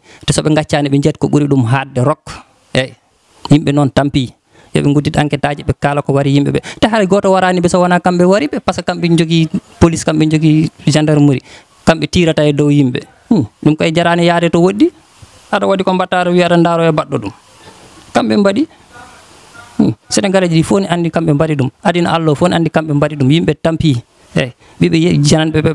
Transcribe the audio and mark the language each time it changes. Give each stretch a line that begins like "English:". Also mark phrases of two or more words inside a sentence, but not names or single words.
Fula: te soɓe gaccani ɓe jeet ko ɓuuri ɗum hadde rok eyyi yimɓe noon tampi yoɓe guddit enquête aji ɓe kala ko wari yimɓeɓe te hay goto warani ɓe so wona kamɓe wari ɓe
French: par ce que
Fula: kamɓe jogui police kamɓe jogui gendarmerie kamɓe tirata e dow yimɓe ɗum koye jarani yaade to woɗɗi aɗa waɗi ko mbatta wiyata daaro e baɗɗo ɗum kamɓe mbaɗi sénégalais ji fof ni andi kamɓe mbaɗi ɗum adina Allah fof ni andi kamɓe mbaɗi ɗum yimɓe tampi eyyi ɓiɓe jananɓe ɓe